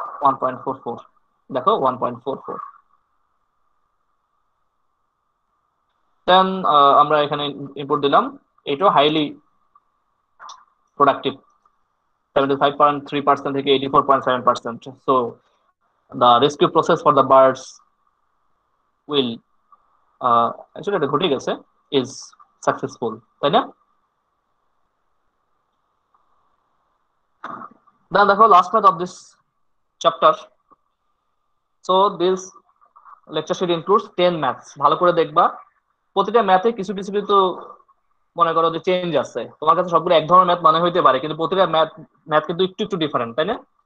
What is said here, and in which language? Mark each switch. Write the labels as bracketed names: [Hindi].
[Bangla] 1.44, দেখো 1.44। দেন আমরা এখানে ইনপুট দিলাম, এটাও হাইলি প্রোডাক্টিভ, 75.3% থেকে 84.7%। [English] so the rescue process for the birds will actually [Bangla] এটা ঘটে গেছে, [English] is successful, [Bangla] তাই না? [English] Then [Bangla] দেখো [English] Last math of this chapter. So this lecture sheet includes 10 maths. [Bangla] ভালো করে দেখবা, প্রতিটা ম্যাথে কিছু কিছু কিন্তু মনে করো যে চেঞ্জ আছে। তোমার কাছে সবগুলো এক ধরনের ম্যাথ মনে হইতে পারে, কিন্তু প্রতিটা ম্যাথ ম্যাথ কিন্তু একটু একটু ডিফারেন্ট, তাই না?